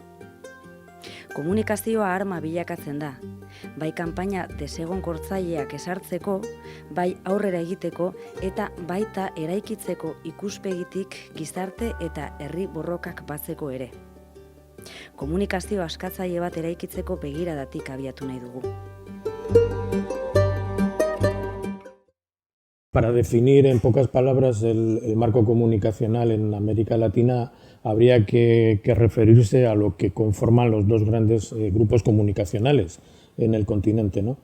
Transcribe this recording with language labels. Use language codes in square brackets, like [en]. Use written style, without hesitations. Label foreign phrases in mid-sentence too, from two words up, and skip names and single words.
[eu] Komunikazioa arma bilakatzen da, bai kanpaina desegonkortzaileak esartzeko, bai aurrera egiteko eta baita eraikitzeko ikuspegitik gizarte eta herri borrokak batzeko ere. Komunikazio askatzaile bat eraikitzeko begiradatik abiatu nahi dugu. [es] Para definir en pocas palabras el marco comunicacional en América Latina habría que referirse a lo que conforman los dos grandes grupos comunicacionales en el continente, ¿no?